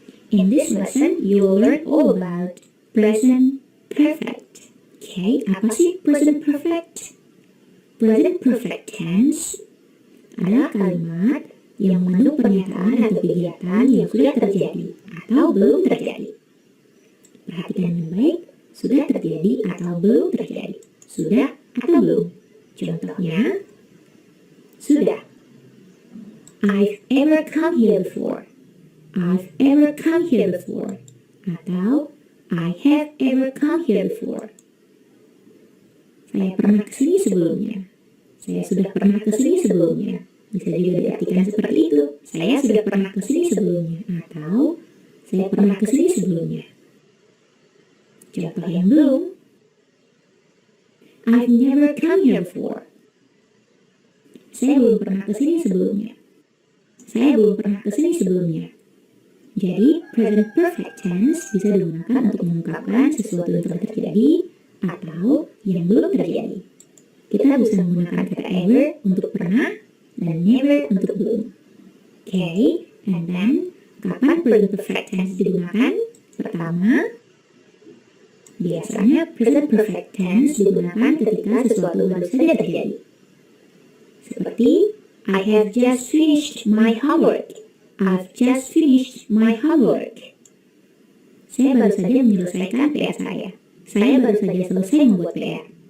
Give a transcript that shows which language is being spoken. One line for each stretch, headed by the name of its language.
English: In this lesson, you will learn all about present perfect.
Indonesian: Okay, apa sih present perfect? Present perfect tense adalah kalimat yang mengandung pernyataan atau kegiatan yang sudah terjadi atau belum terjadi. Perhatikan dengan baik, sudah terjadi atau belum terjadi. Sudah atau belum. Contohnya, sudah.
English: I've ever come here before. I've ever come here before. Atau I have ever come here before.
Indonesian: Saya pernah kesini sebelumnya. Saya sudah pernah kesini sebelumnya. Bisa juga diartikan seperti itu. Saya sudah pernah kesini sebelumnya. Atau saya pernah kesini sebelumnya. Contoh yang belum.
English: I've never come here before.
Indonesian: Saya belum pernah kesini sebelumnya. Saya belum pernah kesini sebelumnya. Jadi, present perfect tense bisa digunakan untuk mengungkapkan sesuatu yang telah terjadi atau yang belum terjadi. Kita bisa menggunakan kata ever untuk pernah dan never untuk belum.
English: Okay, and then,
Indonesian: kapan present perfect tense digunakan? Pertama, biasanya present perfect tense digunakan ketika sesuatu baru saja terjadi.
English: Seperti, I have just finished my homework. I've just finished my homework.
Indonesian: Saya baru saja menyelesaikan PR saya. Saya baru saja selesai membuat PR.